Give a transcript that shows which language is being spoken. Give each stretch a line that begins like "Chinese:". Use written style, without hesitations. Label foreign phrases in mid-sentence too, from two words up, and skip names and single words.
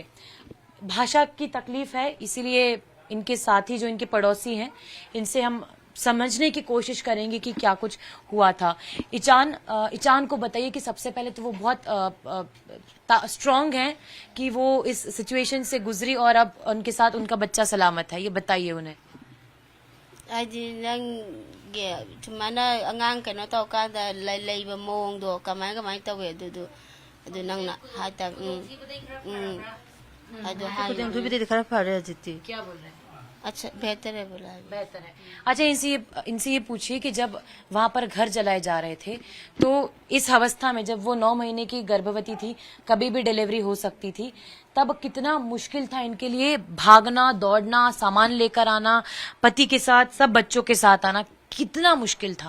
Hindi: भाषा की तकलीफ है, इसीलिए इनके साथी जो इनके पड़ोसी हैं इनसे हम समझने की कोशिश करेंगे कि क्या कुछ हुआ था। इचान को बताइए कि सबसे पहले तो वो बहुत स्ट्रांग हैं कि वो इस सिचुएशन से गुजरी और अब उनके साथ उनका बच्चा सलामत है। ये बताइए उन्हें।
Manipuri: ꯁꯨꯃꯥꯏꯅ ꯑꯉꯥꯡ ꯀꯩꯅꯣ ꯇꯧꯀꯥꯟꯗ ꯂꯩꯕ ꯃꯑꯣꯡꯗꯣ ꯀꯃꯥꯏ ꯀꯃꯥꯏ ꯇꯧꯋꯦ ꯑꯗꯨ ꯅꯪꯅ ꯍꯥꯏꯇꯥ ꯑꯗꯨ ꯍꯥꯏ खराब फरे जितती
Hindi: क्या बोल रहे हैं? अच्छा बेहतर है बोला बेहतर है। अच्छा, इनसे ये पूछिए कि जब वहां पर घर जलाए जा रहे थे तो इस अवस्था में जब वो 9 महीने की गर्भवती थी, कभी भी डिलीवरी हो सकती थी, तब कितना मुश्किल था इनके लिए भागना, दौड़ना, सामान लेकर आना, पति के साथ, सब बच्चों के साथ आना, कितना मुश्किल था?